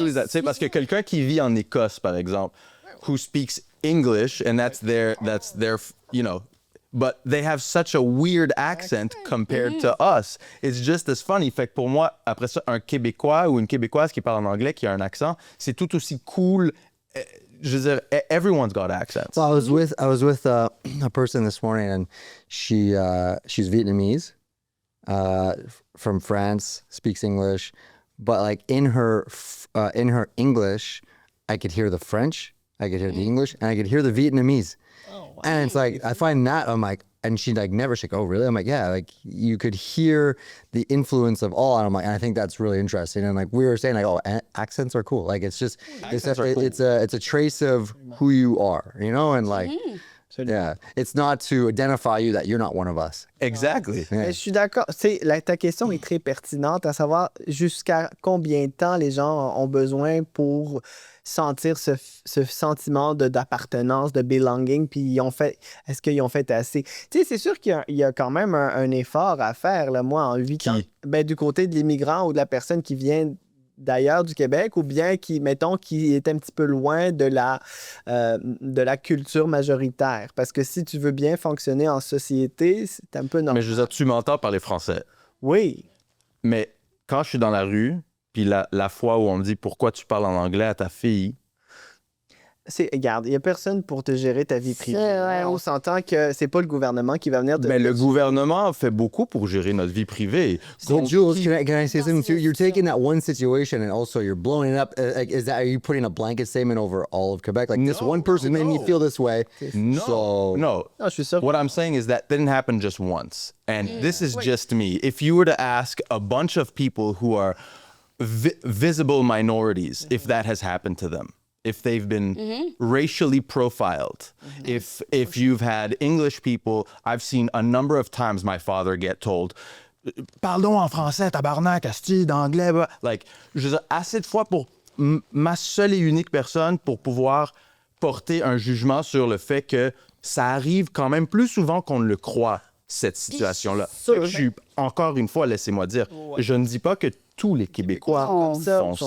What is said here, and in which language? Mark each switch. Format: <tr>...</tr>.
<fr>tous les accents. Tu sais, parce que quelqu'un qui vit en Écosse, par exemple,</fr> <en>who speaks English, and that's their, you know, but they have such a weird accent compared to us. It's just as funny.</en> <fr>Fait que pour moi, après ça, un Québécois ou une Québécoise qui parle en anglais, qui a un accent, c'est tout aussi cool. Je veux dire,</fr> <en>everyone's got accents. So I was with a person this morning, and she's Vietnamese, from France, speaks English, but like in her English, I could hear the French, I could hear the English, and I could hear the Vietnamese. And it's like I find that I'm like, and she like never she's like, oh really? I'm like, yeah, like you could hear the influence of all. And I'm like, and I think that's really interesting. And like we were saying, like, oh, accents are cool. Like it's just it's a trace of who you are, you know, and like. Yeah, it's not to identify you that you're not one of us. Exactly.</en> <fr>Mais je suis d'accord. Ta question est très pertinente, à savoir jusqu'à combien de temps les gens ont besoin pour sentir ce sentiment d'appartenance, de belonging, puis est-ce qu'ils ont fait assez? Tu sais, c'est sûr qu'il y a quand même un effort à faire. Là. Moi, en 8 ans, ben, du côté de l'immigrant ou de la personne qui vient d'ailleurs du Québec ou bien qui est un petit peu loin de la culture majoritaire. Parce que si tu veux bien fonctionner en société, c'est un peu normal. Mais je veux dire, tu m'entends parler français. Oui. Mais quand je suis dans la rue, puis la fois où on me dit pourquoi tu parles en anglais à ta fille, Regarde, il n'y a personne pour te gérer ta vie privée. Ouais, On s'entend que c'est pas le gouvernement qui va venir de... mais le gouvernement fait beaucoup pour gérer notre vie privée.</fr> <en>So Jules, can I say something too? You're taking that one situation and also you're blowing it up. Like, are you putting a blanket statement over all of Quebec? Like this one person made me feel this way. No, So- no.</en> <fr>Non, je suis sûr.</fr> <en>What I'm saying is that didn't happen just once. And this is just me. If you were to ask a bunch of people who are visible minorities, if that has happened to them, if they've been racially profiled, if you've had English people, I've seen a number of times my father get told,</en> <fr>parlons en français, tabarnak, asti, d'anglais, bah. Like, je veux dire, assez de fois pour ma seule et unique personne pour pouvoir porter un jugement sur le fait que ça arrive quand même plus souvent qu'on ne le croit, cette situation-là. Je suis, encore une fois, laissez-moi dire, je ne dis pas que tous les Québécois font ça.</fr>